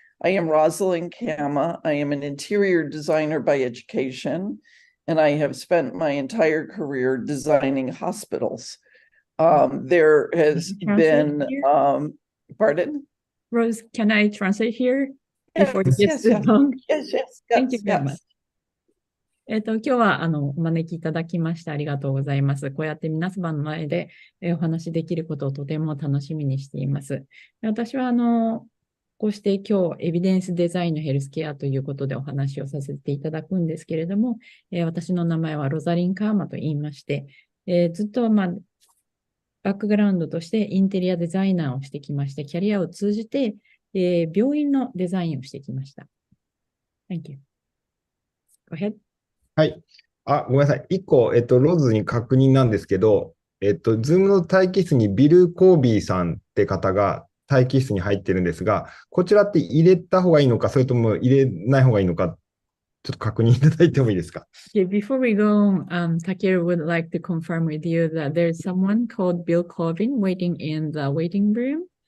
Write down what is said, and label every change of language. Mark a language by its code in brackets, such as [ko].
[en] I am Rosalind Kama. I am an interior designer by education, and I have spent my entire career designing hospitals. There has been, pardon? Rose, can I translate here? Yes, before it gets too long? yes, Thank you very much. [ja] 今日はお招きいただきましてありがとうございます。こうやって皆様の前でお話しできることをとても楽しみにしています。私はこうして今日エビデンスデザインのヘルスケアということでお話をさせていただくんですけれども、私の名前はロザリン・カーマと言いまして、ずっとバックグラウンドとしてインテリアデザイナーをしてきまして、キャリアを通じて、病院のデザインをしてきました。 [en] Thank you. Go ahead. [ja] はい。ごめんなさい。一個、ローズに確認なんですけど、ズームの待機室にビル・コービーさんって方が待機室に入ってるんですが、こちらって入れた方がいいのか、それとも入れない方がいいのか、ちょっと確認いただいてもいいですか。 [en] Okay, before we go, Takeru would like to confirm with you that there's someone called Bill Colvin waiting in the waiting room.